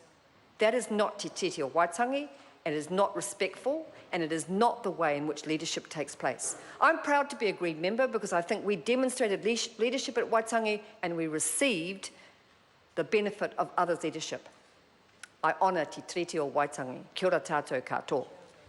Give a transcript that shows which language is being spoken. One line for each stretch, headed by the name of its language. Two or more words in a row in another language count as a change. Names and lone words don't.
English: That is not Te Tiriti o Waitangi, it is not respectful, and it is not the way in which leadership takes place. I'm proud to be a Green member because I think we demonstrated leadership at Waitangi and we received the benefit of others' leadership. I honour Te Tiriti o Waitangi.
Māori: Kia ora tātou katoa.